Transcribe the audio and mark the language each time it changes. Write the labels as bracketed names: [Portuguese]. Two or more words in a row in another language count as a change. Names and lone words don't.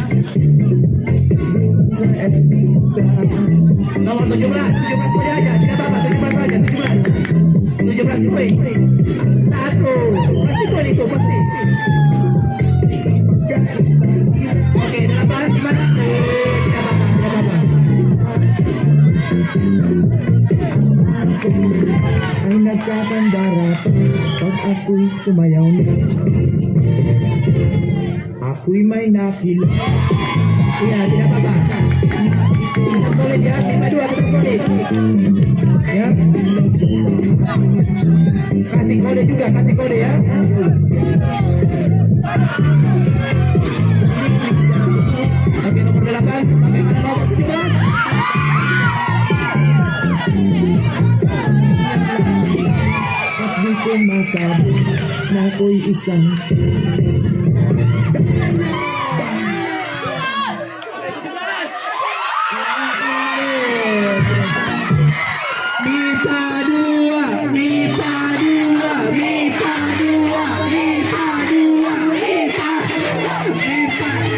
[Indonesian] Nomor 17 poin aja, tidak apa-apa, 17 aja, 17 poin. 1, pasti poin itu, pasti. Oke, 8, gimana? Tidak apa-apa, tidak apa-apa. [Filipino] Ay nagkakandara pag ako'y sumayaw na. Ako'y may nakilala. [Indonesian] Iya, tidak apa-apa. Tetap solid ya, 5-2 tetap solid. Ya. Kasih kode juga, kasih kode ya. Oke, nomor 8 sampai mana nomor 17? [Filipino] At di ko masabi na ako'y isang [Indonesian] MIPA 2, MIPA 2, MIPA 2, MIPA 2, MIPA.